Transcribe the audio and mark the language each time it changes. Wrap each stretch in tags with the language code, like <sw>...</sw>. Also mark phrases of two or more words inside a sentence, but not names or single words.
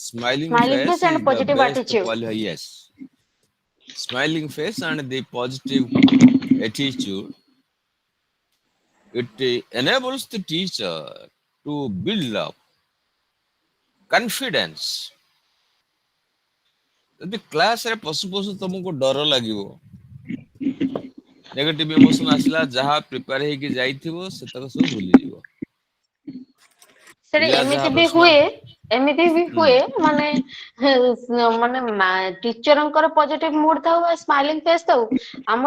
<en>face face is and the positive best attitude. yes. smiling face and the positive attitude, it enables the teacher to build up confidence.</en> <or>ଯଦି କ୍ଲାସରେ ପଶୁ ପଶୁ ତମକୁ ଡର ଲାଗିବ,</or> <en>negative emotion</en> <or>ଆସିଲା, ଯାହା ପ୍ରିପେୟାର ହେଇକି ଯାଇଥିବ ସେତକ ସବୁ ଭୁଲିଯିବ। ସେଟା ପିଲା ଯାହା ଏମିତି ବି ପ୍ରଶ୍ନ ହୁଏ, ଏମିତି ବି ହୁଁ ହୁଏ ମାନେ ଟିଚରଙ୍କର</or> <en>positive mood</en> <or>ଥାଉ ବା</or> <en>smiling face</en> <or>ଥାଉ, ଆମର</or>